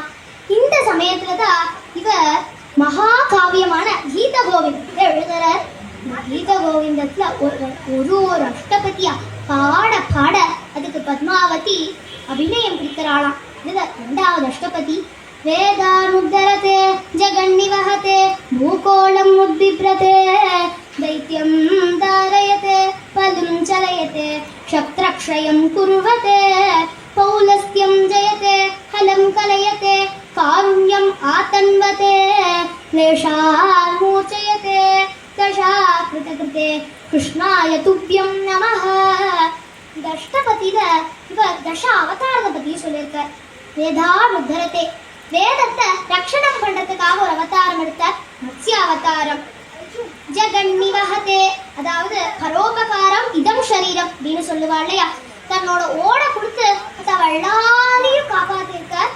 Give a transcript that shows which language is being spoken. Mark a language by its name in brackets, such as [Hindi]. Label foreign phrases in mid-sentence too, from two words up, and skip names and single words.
[Tamil] இந்த சமயத்துலதான் இவ மகா காவியமான கீத கோவிந்தத்தை எழுதுறார். கீத கோவிந்தத்துல ஒரு அஷ்டபதியா பாட பாட அதுக்கு பத்மாவதி அபிநயம் பிடிக்கிறாளாம். இதுல இரண்டாவது அஷ்டபதி [Sanskrit] वेदानुद्धरते जगन्निवहते भूगोलम् उद्बिभ्रते दैत्यं धारयते पदं चलयते शत्रक्षयं कुर्वते पौलस्त्यं जयते हलं कलयते कारुण्यम् आतन्वते क्लेशान्मोचयते दशाकृतकृते कृष्णाय तुभ्यं नमः. [Tamil] இந்த அஷ்டபதியில இவர் தச அவதாரத்தை பத்தி சொல்லியிருக்கார். வேதானுத்தரதே வேதத்தை ரட்சணம் பண்றதுக்காக ஒரு அவதாரம் எடுத்தார், மத்ஸ்ய அவதாரம். ஜகன்னிவஹதே அதாவது [Sanskrit] परोपकारम् इदं शरीरम् [Tamil] அப்படின்னு சொல்லுவா இல்லையா, தன்னோட ஓட கொடுத்து எல்லாரையும் காப்பாத்திருக்கார்.